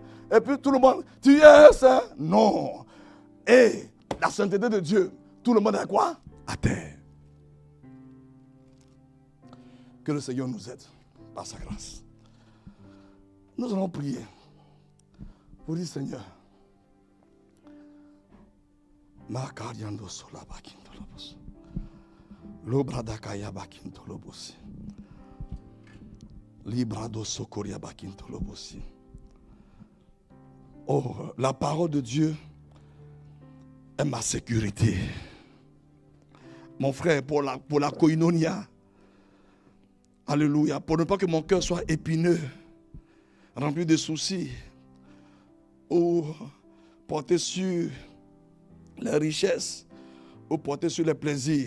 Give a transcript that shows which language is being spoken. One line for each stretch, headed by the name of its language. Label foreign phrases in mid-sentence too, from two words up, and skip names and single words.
French: Et puis tout le monde, tu es saint. Non. Et la sainteté de Dieu, tout le monde est quoi? À terre. Que le Seigneur nous aide par sa grâce. Nous allons prier pour dire, Seigneur, Makariando sola bakintolobos. Lobradakaya bakintolobosi. Librado sokoria bakintolobosi. Oh, la parole de Dieu est ma sécurité. Mon frère, pour la koinonia. Alléluia. Pour ne pas que mon cœur soit épineux, rempli de soucis, ou porté sur les richesses, ou porté sur les plaisirs.